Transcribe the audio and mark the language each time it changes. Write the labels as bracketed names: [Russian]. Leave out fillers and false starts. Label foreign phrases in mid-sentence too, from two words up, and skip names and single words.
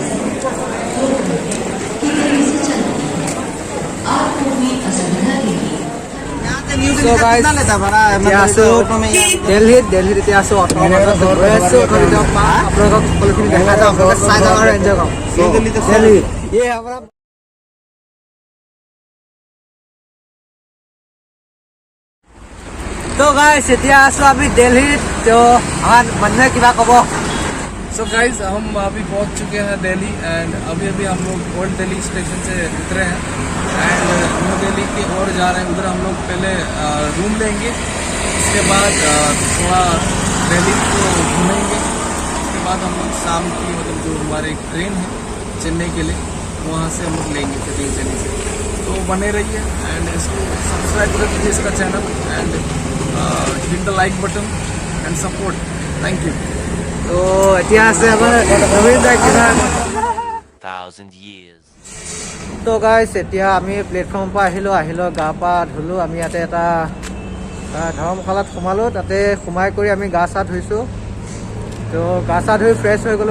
[Assamese] দিল্লীত এতিয়া আছোঁ, আপোনালোকক সকলোখিনি দেখা যাওঁ, আপোনালোকে চাই যাওঁ আৰু এনজয় কৰক। দিল্লী तो गाइस এতিয়া আছোঁ আমি দিল্লীত। তো আমাৰ মানুহে কিবা ক'ব। [English] so guys [Hindi] हम अभी पहुंच चुके हैं दिल्ली एंड अभी हम लोग ओल्ड दिल्ली स्टेशन से उतरे हैं एंड न्यू दिल्ली की ओर जा रहे हैं। उधर हम लोग पहले रूम लेंगे, उसके बाद थोड़ा दिल्ली को घूमेंगे। उसके बाद हम लोग शाम की मतलब जो हमारी ट्रेन है चेन्नई के लिए, वहाँ से हम लोग लेंगे फिर दिल्ली से। तो बने रहिए एंड इसको सब्सक्राइब कर दीजिए इसका चैनल [English] and hit the like button and support. thank you. [Assamese] তো এতিয়া আছে আমাৰ তো গাইছ এতিয়া আমি প্লেটফৰ্মৰ পৰা আহিলোঁ, গা পা ধুলোঁ। আমি ইয়াতে এটা ধৰ্মশালাত সোমালোঁ, তাতে সোমাই কৰি আমি গা চা ধুইছোঁ। তো গা চা ধুই ফ্ৰেছ হৈ গ'লোঁ।